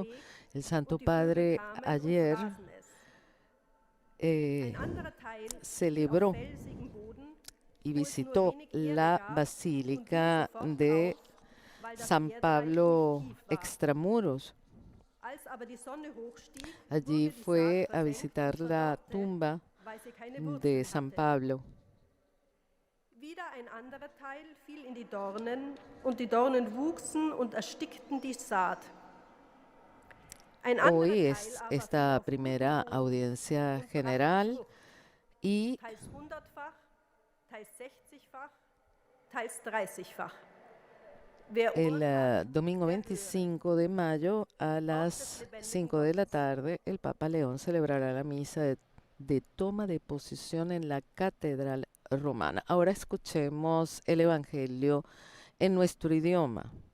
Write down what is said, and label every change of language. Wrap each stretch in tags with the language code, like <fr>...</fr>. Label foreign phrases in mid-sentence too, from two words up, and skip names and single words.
<es>El Santo Padre ayer celebró y visitó la Basílica de San Pablo Extramuros. Allí fue a visitar la tumba de San Pablo.</es> <de>Wieder ein anderer Teil fiel in die Dornen, und die Dornen wuchsen und erstickten die Saat.</de> <es>Hoy es esta primera audiencia general y</es> <de>teils 100-fach, teils 60-fach, teils 30-fach.</de> <es>el domingo 25 de mayo a las 5 de la tarde el Papa León celebrará la misa de toma de posesión en la Catedral Romana. Ahora escuchemos el Evangelio en nuestro idioma.</es>